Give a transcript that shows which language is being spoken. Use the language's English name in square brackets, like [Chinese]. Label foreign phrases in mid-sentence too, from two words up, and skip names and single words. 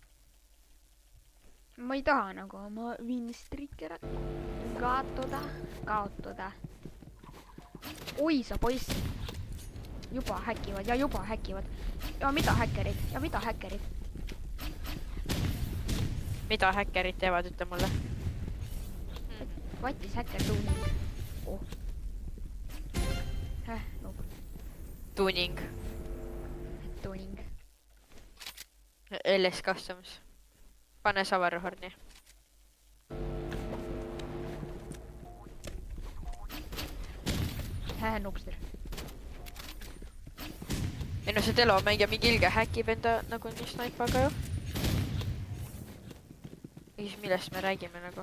[Estonian] Ma ei taha nagu oma winstreaker kaotada. Oi sa poiss. Juba häkivad. Ja mida häkkerid? Mida häkkerid teevad, ütle mulle. [English] What is hacker tuning? Oh. No. Tuning. LS Customs. [Estonian] Pane Savarhorni. Noobster. Ei no see telomängija mingi ilge häkib enda nagu nii snaipaga ju. Ja siis millest me räägime nagu?